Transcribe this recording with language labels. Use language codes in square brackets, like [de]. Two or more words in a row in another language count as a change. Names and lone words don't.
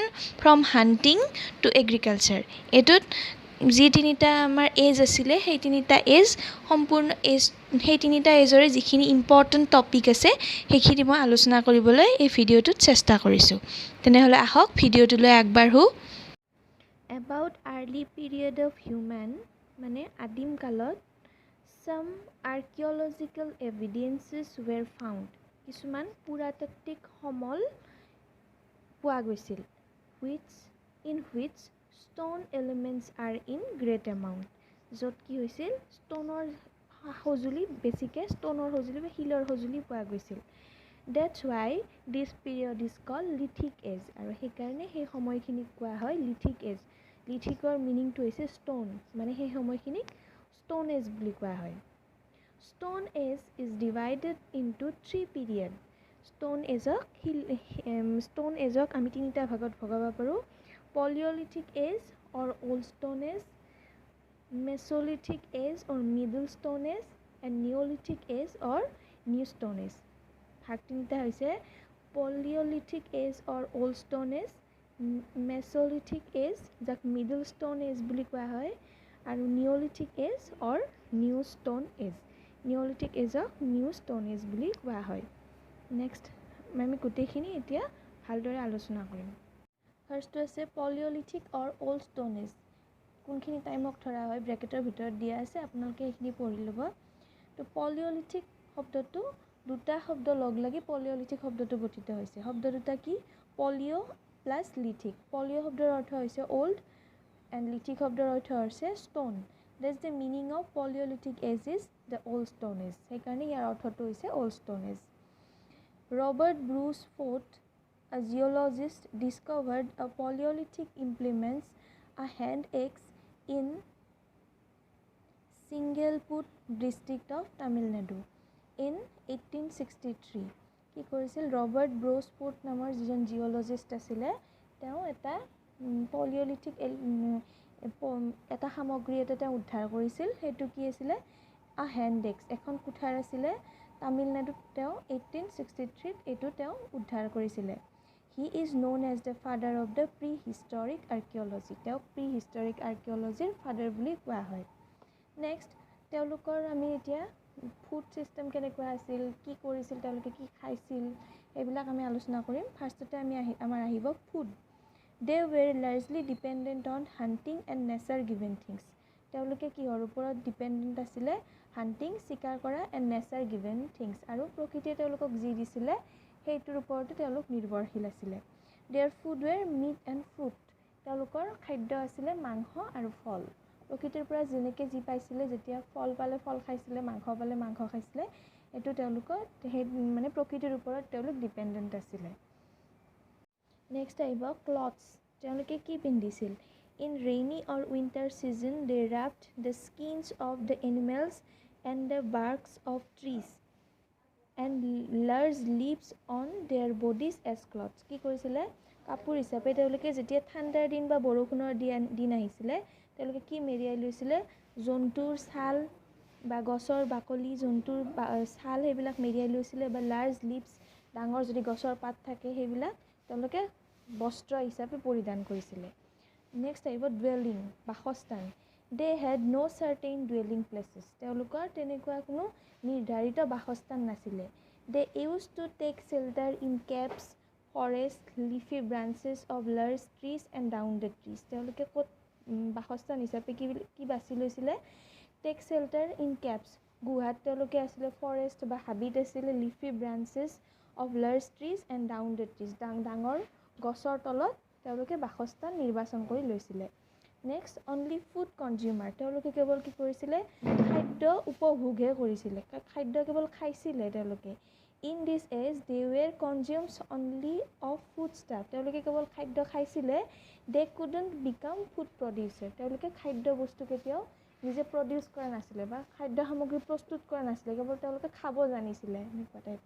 [en] From Hunting to Agriculture [as] এটোত যি তিনিটা আমাৰ এজ আছিলে সেই তিনিটা এজ সম্পূৰ্ণ এজ সেই তিনিটা এজৰে যিখিনি [en] important topic [as] আছে সেইখিনি মই আলোচনা কৰিবলৈ এই ভিডিঅ'টোত চেষ্টা কৰিছোঁ তেনেহ'লে আহক ভিডিঅ'টোলৈ [en] আগবাঢ়ো about early period of human [as] মানে আদিম কালত [en] some archaeological evidences were found [as] কিছুমান পুৰাতাত্ত্বিক সমল পোৱা গৈছিল [en] in which stone elements are in great amount [as] য'ত কি হৈছিল ষ্টনৰ সঁজুলি বেছিকৈ ষ্টনৰ সঁজুলি বা শিলৰ সঁজুলি পোৱা গৈছিল [en] that's why this period is called lithic age [as] আৰু সেইকাৰণে সেই সময়খিনিক কোৱা হয় [en] lithic age [as] লিথিকৰ মিনিংটো হৈছে ষ্টন মানে সেই সময়খিনিক [en] stone age [as] বুলি কোৱা হয় [en] stone age is divided into 3 period stone ageক [as] আমি তিনিটা ভাগত ভগাব পাৰোঁ [en] Paleolithic age or Old Stone Age, Mesolithic age or Middle Stone Age, and Neolithic age or New Stone Age. [as] ভাগ তিনিটা হৈছে [en] Paleolithic age or Old Stone Age, Mesolithic age যাক Middle Stone Age [as] বুলি কোৱা হয় আৰু [en] Neolithic age or New Stone Age. Neolithic ageক New Stone Age [as] বুলি কোৱা হয়. নেক্সট আমি গোটেইখিনি এতিয়া ভালদৰে আলোচনা কৰিম ফাৰ্ষ্টটো আছে [en] Paleolithic or Old Stone Age [as] কোনখিনি টাইমক ধৰা হয় ব্ৰেকেটৰ ভিতৰত দিয়া আছে আপোনালোকে এইখিনি পঢ়ি ল'ব তো পলিঅলিথিক শব্দটো দুটা শব্দ লগ লাগি পলিঅলিথিক শব্দটো গঠিত হৈছে শব্দ দুটা কি [en] Paleo plus lithic পলিঅ' [as] শব্দৰ অৰ্থ হৈছে [en] old and lithic [as] শব্দৰ অৰ্থ হৈছে [en] stone that's the meaning of Paleolithic age is the Old Stone Age [as] সেইকাৰণে ইয়াৰ অৰ্থটো হৈছে [en] Old Stone Age ৰবাৰ্ট ব্ৰুচ ফ'ৰ্ট A geologist discovered a Paleolithic implements, a hand axe in Singleput district of Tamil Nadu in 1863. [as] কি কৰিছিল ৰবাৰ্ট ব্ৰুচফোৰ্ড নামৰ যিজন জিঅ'লজিষ্ট আছিলে তেওঁ এটা পলিঅলিথিক এটা সামগ্ৰী এটা উদ্ধাৰ কৰিছিল সেইটো কি আছিলে [en] a hand axe [as] এখন কুঠাৰ আছিলে তামিলনাডুত তেওঁ 1863 এইটো তেওঁ উদ্ধাৰ কৰিছিলে [en] He is known as the father of the prehistoric archaeology. [as] তেওঁক [en] prehistoric archaeologyৰ [as] father বুলি কোৱা হয় নেক্সট তেওঁলোকৰ আমি এতিয়া [en] food system [as] কেনেকুৱা আছিল কি কৰিছিল তেওঁলোকে কি খাইছিল এইবিলাক আমি আলোচনা কৰিম ফাৰ্ষ্টতে আমাৰ আহিব ফুড [en] They were largely dependent on hunting and nature given things. [as] তেওঁলোকে কিহৰ ওপৰত ডিপেণ্ডেণ্ট আছিলে হাণ্টিং চিকাৰ কৰা [en] and nature given things [as] আৰু প্ৰকৃতিয়ে তেওঁলোকক যি দিছিলে সেইটোৰ ওপৰতে তেওঁলোক নিৰ্ভৰশীল আছিলে [en] their food were meat and fruit [as] তেওঁলোকৰ খাদ্য আছিলে মাংস আৰু ফল প্ৰকৃতিৰ পৰা যেনেকৈ যি পাইছিলে যেতিয়া ফল পালে ফল খাইছিলে মাংস পালে মাংস খাইছিলে এইটো তেওঁলোকৰ সেই মানে প্ৰকৃতিৰ ওপৰত তেওঁলোক ডিপেণ্ডেণ্ট আছিলে [en] নেক্সট আহিব ক্লথছ [as] তেওঁলোকে কি পিন্ধিছিল [en] in rainy or winter season they wrapped the skins of the animals and the barks of trees and large leaves on their bodies as clothes [as] কি কৰিছিলে কাপোৰ হিচাপে তেওঁলোকে যেতিয়া ঠাণ্ডাৰ দিন বা বৰষুণৰ দিন আহিছিলে তেওঁলোকে কি মেৰিয়াই লৈছিলে জন্তুৰ ছাল বা গছৰ বাকলি জন্তুৰ ছাল সেইবিলাক মেৰিয়াই লৈছিলে বা [en] large leaves [as] ডাঙৰ যদি গছৰ পাত থাকে সেইবিলাক তেওঁলোকে বস্ত্ৰ হিচাপে পৰিধান কৰিছিলে নেক্সট আহিব ডুৱেলিং বাসস্থান [en] They had no certain dwelling places. [as] তেওঁলোকৰ তেনেকুৱা কোনো নিৰ্ধাৰিত বাসস্থান নাছিলে [en] They used to take shelter in caves, forests, leafy branches of large trees and rounded trees. [as] তেওঁলোকে ক'ত বাসস্থান হিচাপে কি বাছি লৈছিলে [en] Take shelter in caves. [as] গুহাত তেওঁলোকে আছিলে ফৰেষ্ট বা হাবিত আছিলে [en] leafy branches of large trees and rounded trees. [as] ডাঙৰ গছৰ তলত তেওঁলোকে বাসস্থান নিৰ্বাচন কৰি লৈছিলে নেক্সট [en] only food consumer [as] তেওঁলোকে কেৱল কি কৰিছিলে খাদ্য উপভোগহে কৰিছিলে খাদ্য কেৱল খাইছিলে তেওঁলোকে [en] in this age they were consumers only of food stuff [as] তেওঁলোকে কেৱল খাদ্য খাইছিলে [en] they couldn't become food producer [as] তেওঁলোকে খাদ্য বস্তু কেতিয়াও নিজে প্ৰডিউচ কৰা নাছিলে বা খাদ্য সামগ্ৰী প্ৰস্তুত কৰা নাছিলে, কেৱল তেওঁলোকে খাব জানিছিলে এনেকুৱা টাইপৰ।